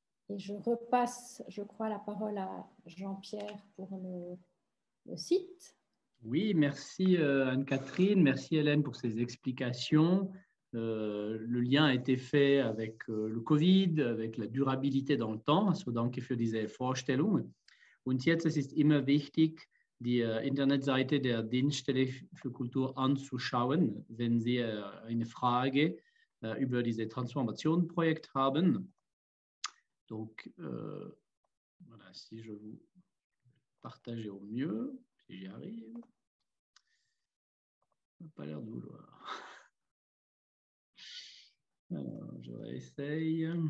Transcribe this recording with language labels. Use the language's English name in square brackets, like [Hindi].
[French] Et je repasse, je crois, la parole à Jean-Pierre pour le site. Oui, merci Anne-Catherine, merci Hélène pour ces explications. Le lien a été fait avec le Covid, avec la durabilité dans le temps. [German] Also danke für diese Vorstellung. Und jetzt es ist immer wichtig, die Internetseite der Dienststelle für Kultur anzuschauen, wenn Sie eine Frage über dieses Transformation-Projekt haben. [French] Donc, voilà, si je vous partage au mieux, si j'y arrive. Ça n'a pas l'air de vouloir. Alors, je réessaye.